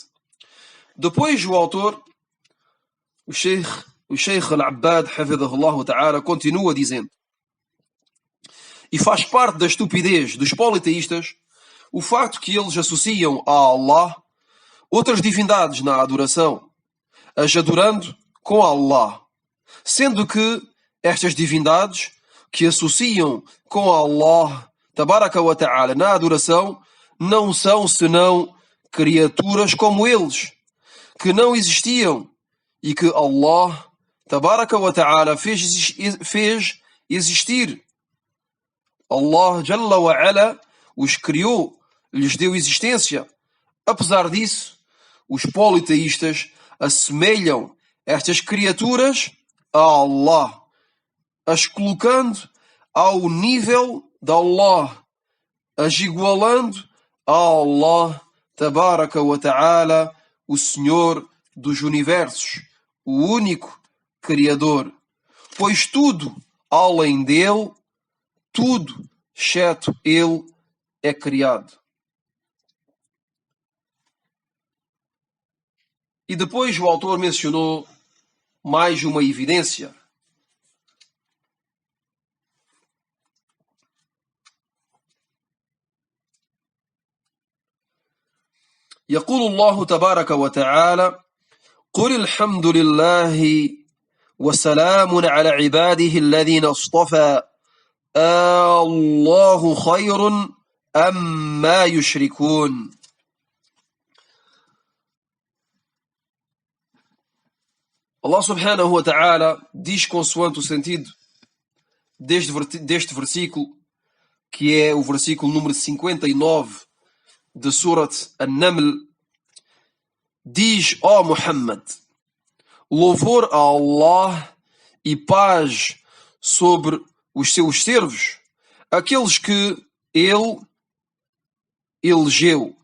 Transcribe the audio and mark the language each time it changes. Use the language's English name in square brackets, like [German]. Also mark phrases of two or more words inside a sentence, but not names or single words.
[Portuguese] Depois o autor, o Sheikh Al-Abbad, [Arabic] حفظه الله تعالى, [Portuguese] continua dizendo: e faz parte da estupidez dos politeístas o facto que eles associam a Allah outras divindades na adoração, as adorando com Allah, sendo que estas divindades que associam com [Arabic] الله تبارك وتعالى [Portuguese] na adoração não são senão criaturas como eles, que não existiam e que [Arabic] الله تبارك وتعالى [Portuguese] fez existir. [Arabic] الله جل وعلا [Portuguese] os criou, lhes deu existência. Apesar disso, os politeístas assemelham estas criaturas a Allah, as colocando ao nível de Allah, as igualando a [Arabic] الله تبارك وتعالى, [Portuguese] o Senhor dos universos, o único Criador. Pois tudo além dele, tudo, exceto ele, é criado. E depois o autor mencionou mais uma evidência. [Arabic] يقول الله تبارك وتعالى: قل الحمد لله وسلام على عباده الذين اصطفى الله خير أما يشركون. الله سبحانه وتعالى [Portuguese] diz, consoante o sentido deste versículo, que é o versículo número 59 de Surat An-Naml, diz: ó Muhammad, louvor a Allah e paz sobre os seus servos, aqueles que ele elegeu.